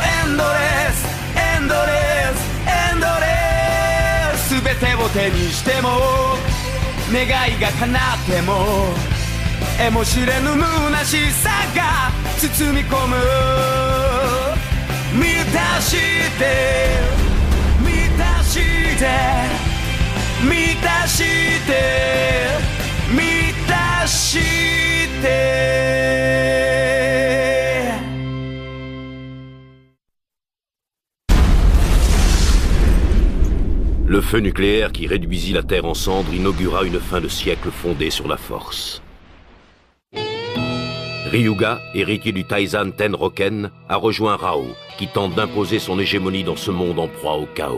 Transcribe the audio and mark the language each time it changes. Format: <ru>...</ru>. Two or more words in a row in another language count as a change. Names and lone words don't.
<ja>エンドレスエンドレスエンドレス全てを手にしても願いが叶っても得も知れぬ虚しさが包み込む満たして満たして満たして満たして</ja> <fr>Le feu nucléaire qui réduisit la Terre en cendres inaugura une fin de siècle fondée sur la force. Ryuga, héritier du Taizan Tenroken, a rejoint Rao, qui tente d'imposer son hégémonie dans ce monde en proie au chaos.</fr>